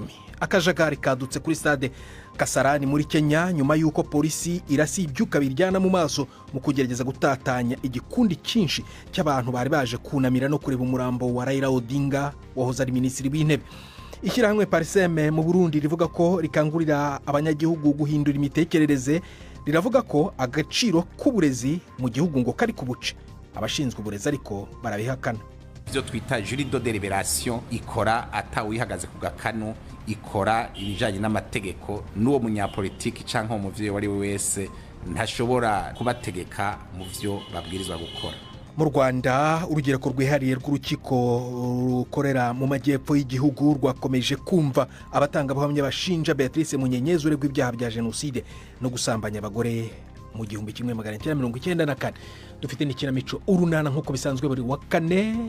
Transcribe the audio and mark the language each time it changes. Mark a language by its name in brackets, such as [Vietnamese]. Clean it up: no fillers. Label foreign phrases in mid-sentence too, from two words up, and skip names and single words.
[Kinyarwanda] Akajagari kadutse kuri stade Kasarani muri Kenya nyuma yuko polisi irasi ibyuka biryana mu maso mu kugerageza gutatanya igikundi cyinshi cy'abantu bari baje kunamira no kureba umurambo wa Raila Odinga wahoze ari minisitiri w'intebe. [Rundi] Ishyirahamwe Parseme mu Burundi rivuga ko rikangurira abanyagihugu guhindura imitekerereze, riravuga ko agaciro k'uburezi mu gihugu ngo kari kubuce. Abashinzwe uburezi ariko barabihakana. Ibyo twita [French] jury de deliberation [Rundi] ikora atawihagaze ku gakano, ikora ibijanye n'amategeko, n'uwo munyapolitiki canke umuvyeyi wari wese ntashobora kubategeka mu byo babwirizwa gukora. [Kinyarwanda] Mu Rwanda urugero rwihariye rw'urukiko rukorera mu majyepfo y'igihugu rwakomeje kumva abatangabuhamya bashinja Beatrice Munyenyezi uregwa ibyaha bya jenoside no gusambanya abagore mu 1994. Dufite n'ikinamico urunana nk'uko bisanzwe buri wa kane.